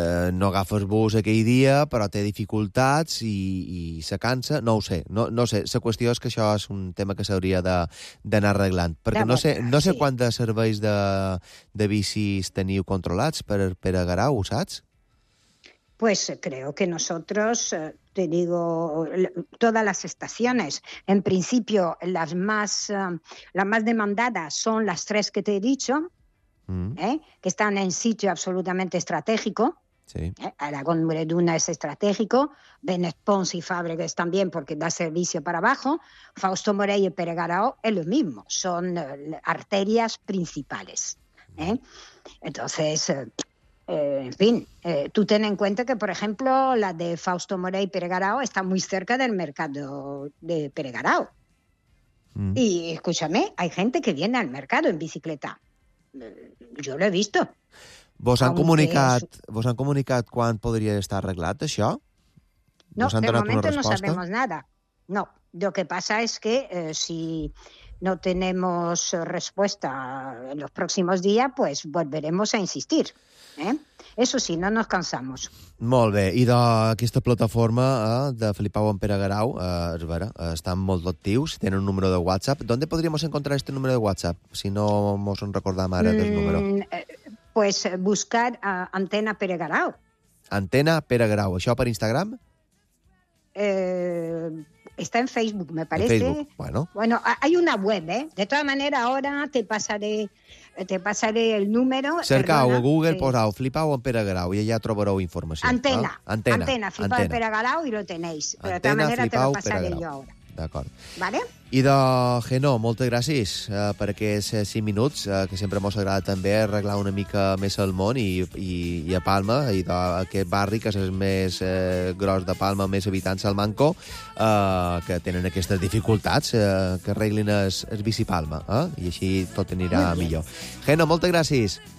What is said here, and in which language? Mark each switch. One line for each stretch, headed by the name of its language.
Catalan: no agafes bus aquell dia, però té dificultats i se cansa. No ho sé, no ho sé. La qüestió és que això és un tema que s'hauria d'anar arreglant. Perquè no sé quant de serveis de bicis teniu controlats per a Garau, ho saps?
Spanish: Pues creo que nosotros, te digo, todas las estaciones, en principio las más demandadas son las tres que te he dicho, que están en sitio absolutamente estratégico. Sí. Aragón Mureduna es estratégico, Benet Pons y Fàbregas también porque da servicio para abajo, Fausto Morey y Peregarao es lo mismo, son arterias principales. Entonces, en fin, tú ten en cuenta que, por ejemplo, la de Fausto Morey y Peregarao está muy cerca del mercado de Peregarao. Y escúchame, hay gente que viene al mercado en bicicleta.
Catalan: Jo l'he vist. Vos han comunicat quan podria estar arreglat això?
Spanish: No, de moment no sabemos nada. No, lo que pasa es que si no tenemos respuesta en los próximos días, pues volveremos a insistir. Eso sí, no nos cansamos.
Catalan: Molt bé. I aquesta plataforma de Felipau en Pere Garau, és vera, estan molt actius, tenen un número de WhatsApp. D'on podríem encontrar aquest número de WhatsApp, si no ens en recordem ara del número?
Spanish: Pues buscar Antena Pere Garau.
Catalan: Antena Pere Garau. Això per Instagram?
Spanish: Está en Facebook, me parece. En Facebook, bueno. Bueno, hay una web, ¿eh? De todas maneras, ahora te pasaré el número.
Catalan: Cercau a Google, posau Flipau en Pere Garau i allà trobareu informació. Antena. Ah? Antena.
Spanish: Antena, Flipau en Pere Garau i lo tenéis. Però de todas maneras, te lo pasaré
Catalan: jo ara. D'acord.
Spanish: Vale?
Catalan: Idò, Genó, moltes gràcies per aquests 5 minuts, que sempre mos agrada també arreglar una mica més el món i a Palma, i aquest barri que és el més gros de Palma, més habitants al Manco, que tenen aquestes dificultats, que arreglin el bici Palma, i així tot anirà millor. Genó, moltes gràcies.